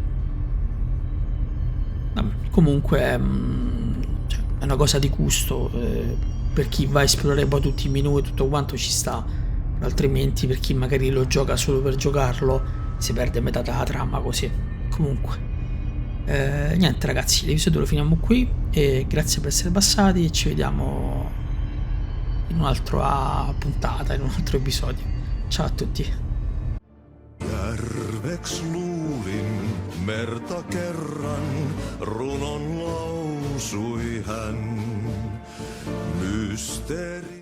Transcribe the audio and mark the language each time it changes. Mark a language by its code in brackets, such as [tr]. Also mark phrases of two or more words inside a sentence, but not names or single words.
[it] Comunque cioè, è una cosa di gusto, per chi va a esplorare poi tutti i menu e tutto quanto ci sta, altrimenti per chi magari lo gioca solo per giocarlo si perde metà della trama così. Comunque niente ragazzi, l'episodio lo finiamo qui e grazie per essere passati e ci vediamo in un'altra puntata, in un altro episodio. Ciao a tutti. [fi] Järveks luulin merta kerran, runon lausui hän. Mysteeri.